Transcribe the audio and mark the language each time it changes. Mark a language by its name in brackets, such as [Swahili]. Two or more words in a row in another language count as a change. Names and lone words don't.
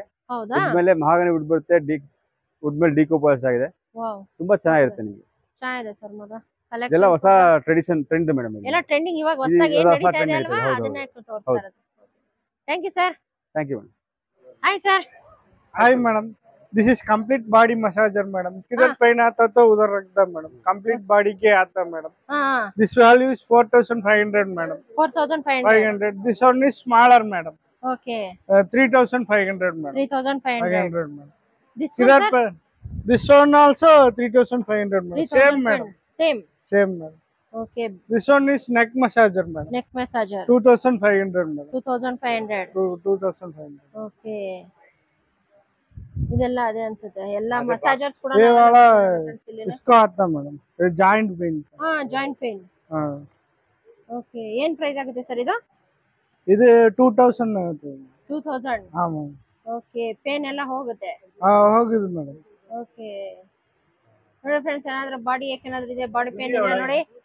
[Kannada] ಹೌದಾ? ವುಡ್ ಮೇಲೆ [English] mahogany wood [Kannada] ಬರುತ್ತೆ, ವುಡ್ ಮೇಲೆ ಡಿಕೋಪಾಲಿಶ್ಡ್ ಆಗಿದೆ. ವಾವ್, ತುಂಬಾ ಚೆನ್ನಾಗಿರುತ್ತೆ ನಿಮಗೆ. ಚೆನ್ನಾಗಿದೆ ಸರ್. ಮಾತ್ರ ಎಲ್ಲ ಹೊಸ [English] tradition trend madam. [Kannada] ಎಲ್ಲ ಟ್ರೆಂಡಿಂಗ್ ಇವಾಗ ಹೊಸದಾಗಿ ಏನು ನಡೀತಾ ಇದೆ ಅಲ್ವಾ, ಅದನ್ನೇ ತೋರಿಸ್ತಾ ಇರೋದು. [English] thank you sir. thank you madam. hi sir. hi madam, this is complete body massager madam. [Hindi] किधर पेन आता तो उधर रखता मैडम. [English] complete body [Hindi] के आता मैडम. [English] this value is 4500 madam. 4500. दिस one is smaller मैडम. Okay. 3500 मैडम. 3500 मैडम. This किधर one, पे this one also 3500 मैडम. Same मैडम. Same मैडम. Okay. This one is neck massager मैडम. Neck massager. 2500 मैडम. 2500. 2500. Okay. [Kannada] ಇದೆಲ್ಲ ಅದೇ ಅನ್ಸುತ್ತೆ, ಎಲ್ಲ ಮಸಾಜರ್ಸ್ ಕೂಡ. [Hindi] ये वाला इसको आता मैडम, ये [English] joint pain. joint pain. [Kannada] ಓಕೆ, ಏನ್ ಪ್ರೈಸ್ ಆಗುತ್ತೆ ಸರ್ ಇದು? ಇದು 2000 ಆಗುತ್ತೆ. 2000. ಹಾ ಮ್ಯಾಮ್. ಓಕೆ, ಪೇನ್ ಎಲ್ಲ ಹೋಗುತ್ತೆ. ಹೋಗಿದೆ ಮೇಡಮ್. ಓಕೆ ನೋಡಿ ಫ್ರೆಂಡ್ಸ್, ಏನಾದ್ರೂ ಬಾಡಿ ಏನಾದ್ರೂ ಇದೆ, [English] body pain [Kannada] ಇದೆ ನೋಡಿ,